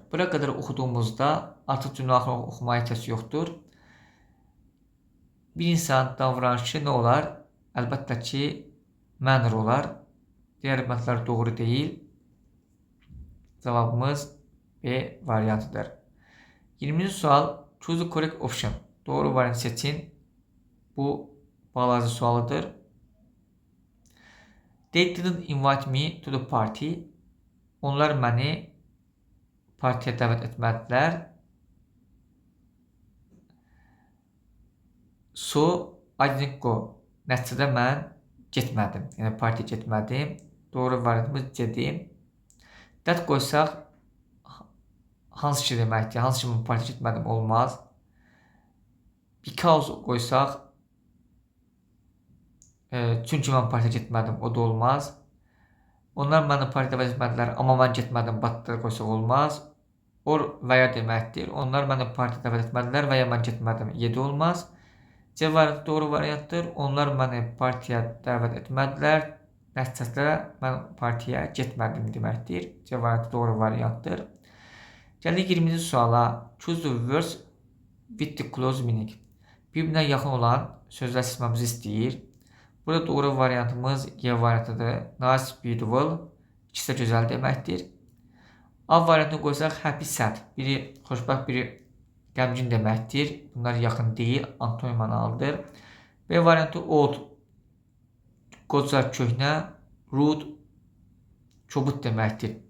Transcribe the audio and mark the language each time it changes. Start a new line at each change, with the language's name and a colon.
Azerbaijani: Bura qədər oxuduğumuzda artıq cümlə axırını oxumaya ehtiyac yoxdur. Bir insanın davranışı nə olar? Əlbəttə ki, manner olar. Digər məntlər doğru deyil. Cavabımız B variantıdır. 20-ci sual.
English: Choose the correct option.
Azerbaijani: Doğru variantı seçin. Bu bağlayıcı sualıdır.
English: They didn't invite me to the party.
Azerbaijani: Onlar məni partiyə dəvət etmədilər.
English: So, I didn't go.
Azerbaijani: Nəticədə mən getmədim. Yəni partiya getmədim. Doğru variantımız C-dir. That qoysaq hansı ki deməkdir? Hansı ki partiya getmədim olmaz. Because qoysaq çünki mən partiya getmədim, o da olmaz. Onlar məni partiya dəvət etmədilər, amma mən getmədim, batda qoysaq olmaz. Or və ya deməkdir. Onlar məni partiya dəvət etmədilər və ya mən getmədim, 7 olmaz. C variantı doğru variantdır. Onlar məni partiya dəvət etmədilər. Nəticədə mən partiyaya getmədim deməkdir. C variantı doğru variantdır. Gəlir 20-ci suala.
English: Choose the words with the close meaning.
Azerbaijani: Bir-birinə yaxın olan sözlər seçməmizi istəyir. Burada doğru variantımız Y variantıdır.
English: Nice, beautiful.
Azerbaijani: İkisi də gözəl deməkdir. A variantını qoysaq happy, sad. Biri xoşbəxt, biri qəmgin deməkdir. Bunlar yaxın deyil, antonim mənalıdır. B variantı old, qoca, köhnə, rude, kobud deməkdir.